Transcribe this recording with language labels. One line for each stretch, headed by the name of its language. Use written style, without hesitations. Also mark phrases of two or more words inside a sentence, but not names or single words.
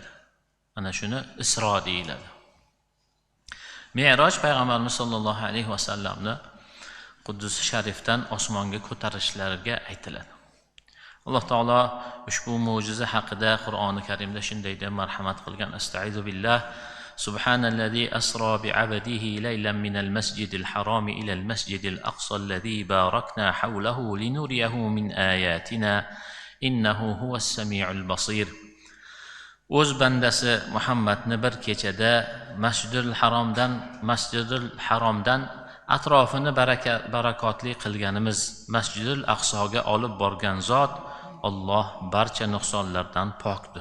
Uzbek: Ana shuni Isro deyiladi. Me'roj payg'ambarimiz
Arabic: صلى الله عليه وسلم
Uzbek: Quddus Sharifdan osmonga ko'tarishlariga aytiladi. Alloh taolo ushbu mo'jiza haqida Qur'oni Karimda shunday deb marhamat qilgan:
Arabic: أستعيذ بالله سبحان الذي أسرى بعبده ليلا من المسجد الحرام إلى المسجد الأقصى الذي باركنا حوله لنريه من آياتنا إنه هو السميع البصير.
Uzbek: O'z bandasi Muhammadni bir kechada Masjidul Haromdan atrofini barakotli qilganimiz Masjidul Aqsoga olib borgan zot Alloh barcha nuqsonlardan pokdir.